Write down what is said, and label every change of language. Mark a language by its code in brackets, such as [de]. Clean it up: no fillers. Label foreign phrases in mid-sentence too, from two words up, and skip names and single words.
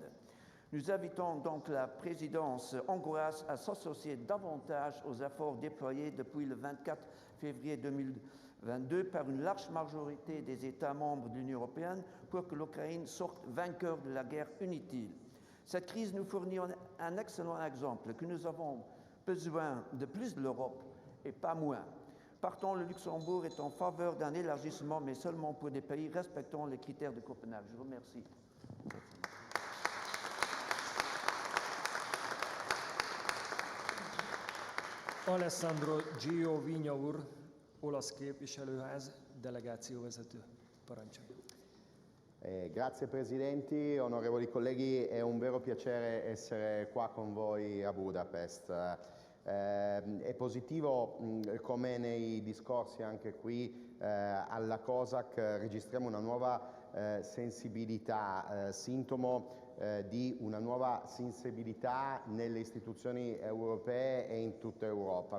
[fr] Nous invitons donc la présidence hongroise à s'associer davantage aux efforts déployés depuis le 24 février 2022 par une large majorité des États membres de l'Union européenne pour que l'Ukraine sorte vainqueur de la guerre inutile. Cette crise nous fournit un excellent exemple que nous avons besoin de plus de l'Europe et pas moins. Partant, le Luxembourg est en faveur d'un élargissement, mais seulement pour des pays respectant les critères de Copenhague. Je vous remercie. [hu] Alessandro Giovinio úr, olasz képviselőház, delegációvezető, parancsoljon. [it] Grazie Presidenti, onorevoli colleghi, è un vero piacere essere qua con voi a Budapest. È positivo, come nei discorsi anche qui alla COSAC, registriamo una nuova sensibilità, sintomo di una nuova sensibilità nelle istituzioni europee e in tutta Europa.